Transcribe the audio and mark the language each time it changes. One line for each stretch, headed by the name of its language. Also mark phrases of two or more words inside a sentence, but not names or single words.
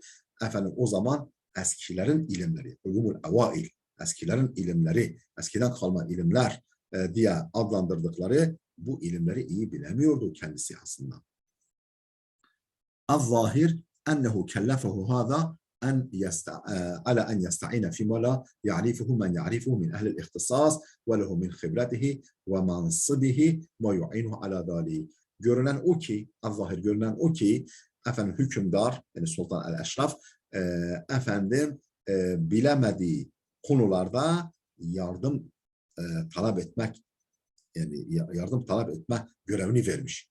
Turkish: Efendim o zaman eskilerin ilimleri,
Arabic: علوم الأوائل,
Turkish: eskilerin ilimleri, eskiden kalma ilimler diye adlandırdıkları bu ilimleri iyi bilemiyordu kendisi aslında.
Arabic: الظاهر أنه كلفه هذا على أن يستعين فيما لا يعرفه من يعرفه من أهل الاختصاص وله من خبرته ومنصبه ما يعينه على ذلك.
Turkish: Görünen o ki efendim hükümdar, yani Sultan el-Eşraf efendim bilemediği konularda yardım talep etmek, yani yardım talep etme görevini vermiş.